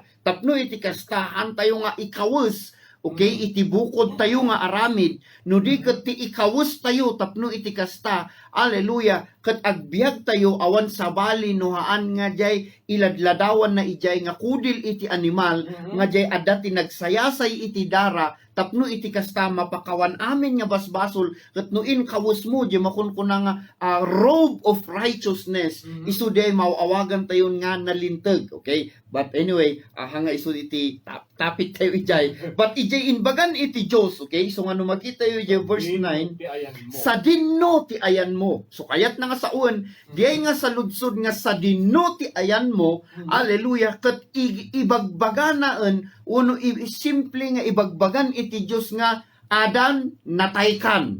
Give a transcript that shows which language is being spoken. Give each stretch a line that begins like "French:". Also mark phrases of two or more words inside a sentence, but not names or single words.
Iloko: Tapno iti kastahan tayo nga ikawus. Okay, iti bukod tayo nga aramid, no di ket ti ikawus tayo tapno iti kasta, haleluya, ket agbiag tayo awan sabali no haan nga jay iladladawan na ijay nga kudil iti animal, nga jay adda ti nagsayasay iti dara, tapno iti kasta mapakawan amin nga basbasol, ket no in kawus mo jay makunkuna nga
English: robe of righteousness,
Iloko: isu day mawawagan tayo nga nalinteg.
English: Okay, but anyway,
Iloko: hanga isu iti tapit tayo ijay, but ijay inbagan iti Dios. Okay, so nga no makita yo ijay verse 9, sa dinno ti ayan mo. So kayat na nga saun, diay nga sa ludsod nga sa dinno ti ayan mo, haleluya, ket ibagbaganaan uno simple nga ibagbagan iti Dios nga Adan nataykan.